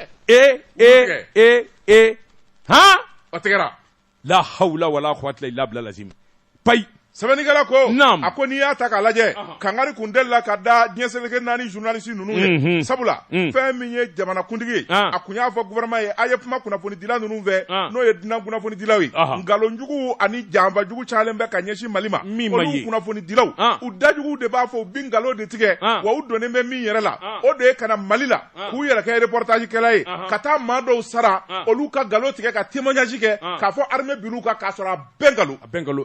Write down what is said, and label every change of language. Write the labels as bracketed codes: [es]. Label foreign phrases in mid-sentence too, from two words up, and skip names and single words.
[bm] Han o tigɛra [ar] لا حول ولا قوة إلا بالله lazim pay [bm] sɛbɛnnikɛla ko a ko n'i y'a ta k'a lajɛ kangari kun delila ka da diɲɛ seleke 4 journaliste ninnu ye sabula fɛn min ye jamanakuntigi ye a kun y'a fɔ gouvernement ye a ye kuma kunnafonidila ninnu fɛ n'o ye dunan kunnafonidilaw ye nkalonjugu ani janfajugu cayalen bɛ ka ɲɛsin Mali ma olu kunnafonidilaw u dajugu de b'a fɔ u bi nkalon de tigɛ wa u donnen bɛ min yɛrɛ la o de ye ka na Mali la k'u yɛrɛ kɛ reportage kɛla ye ka taa maa dɔw sara olu ka nkalon tigɛ ka témoignage kɛ k'a fɔ armée bin'u kan k'a sɔrɔ a bɛɛ nkalon